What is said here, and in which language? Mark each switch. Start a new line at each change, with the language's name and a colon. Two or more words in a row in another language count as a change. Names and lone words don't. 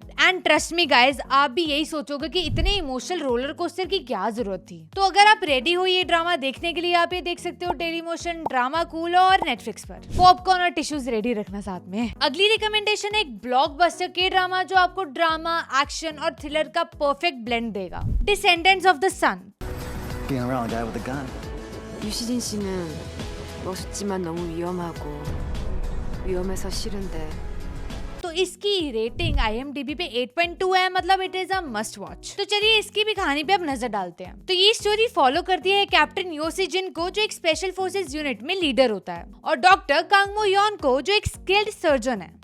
English: and trust me guys,
Hindi: आप भी यही सोचोगे कि इतने
English: emotional roller coaster
Hindi: की क्या जरूरत थी। तो अगर आप रेडी हो ये ड्रामा देखने के लिए, आप ये देख सकते हो डेली मोशन, ड्रामा कूल और नेटफ्लिक्स पर। पॉपकॉर्न और टिश्यूज रेडी रखना साथ में। अगली रिकमेंडेशन है एक ब्लॉकबस्टर के ड्रामा जो आपको ड्रामा, एक्शन और थ्रिलर का
English: perfect blend
Hindi: देगा। डिसेंडेंट्स ऑफ द सन।
English: Being around a guy with a gun.
Korean: 유시진 씨는 멋있지만 너무 위험해서 싫은데.
Hindi: तो इसकी रेटिंग IMDb पे 8.2 है, मतलब
English: it is a must watch.
Hindi: तो चलिए इसकी भी कहानी पे अब नजर डालते हैं। तो ये
English: story follow
Hindi: करती है कैप्टन यो सी जिन को जो एक
English: special forces unit
Hindi: में लीडर होता है और डॉक्टर कांग मो योन को जो एक
English: skilled surgeon
Hindi: है।